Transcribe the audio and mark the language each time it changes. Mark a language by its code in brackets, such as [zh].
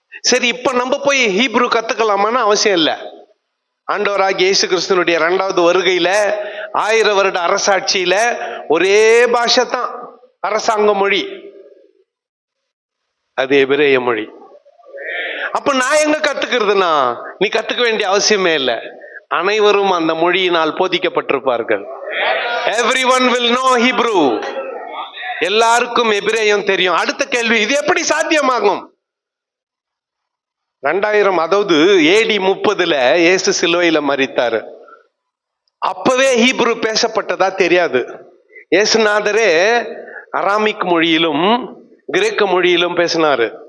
[ta] சரி, இப்ப நம்ம போய் ஹீப்ரு கத்துக்கலாமான்னு அவசியம் இல்லை. ஆண்டவராகிய இயேசு கிறிஸ்துனுடைய 2வது வருகையில 1000 வருட அரசாட்சியில ஒரே பாஷை தான் அரசாங்க மொழி, அது எபிரேய மொழி. அப்ப நான் எங்க கத்துக்கிறதுனா, நீ கத்துக்க வேண்டிய அவசியமே இல்லை. அனைவரும் அந்த மொழியினால் போதிக்கப்பட்டிருப்பார்கள். [en] Everyone will know Hebrew. [ta] எல்லாருக்கும் எபிரேயம் தெரியும். அடுத்த கேள்வி, இது எப்படி சாத்தியமாகும்? 2000, அதாவது AD 30 இயேசு சிலுவையில மரித்தாரு. அப்பவே ஹீப்ரு பேசப்பட்டதா தெரியாது. இயேசுநாதரே அராமிக் மொழியிலும் கிரேக்க மொழியிலும் பேசினாரு.